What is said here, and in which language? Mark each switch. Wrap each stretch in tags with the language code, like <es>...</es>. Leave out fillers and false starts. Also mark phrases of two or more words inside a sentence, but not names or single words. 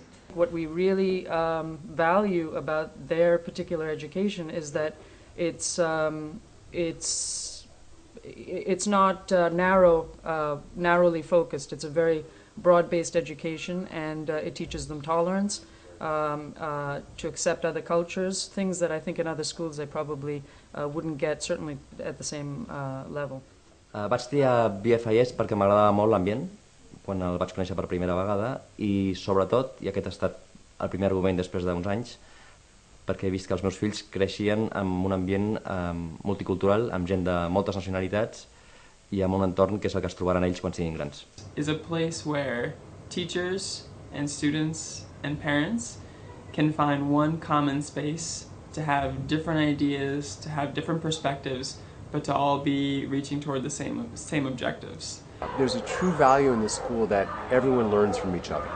<en>What we really value about their particular education is that it's not narrowly focused. It's a very broad-based education, and it teaches them tolerance, to accept other cultures, things that I think in other schools they probably wouldn't get, certainly at the same level.</en> <ca>Vaig triar BFIS perquè m'agradava molt l'ambient, quan el vaig conèixer per primera vegada, i sobretot, i aquest ha estat el primer argument després d'uns anys, perquè he vist que els meus fills creixien en un ambient multicultural, amb gent de moltes nacionalitats, i amb un entorn que és el que es trobaran ells quan siguin grans.</ca> <en>Is a place where teachers and students and parents can find one common space to have different ideas, to have different perspectives, but to all be reaching toward the same objectives. There's a true value in the school that everyone learns from each other.</en>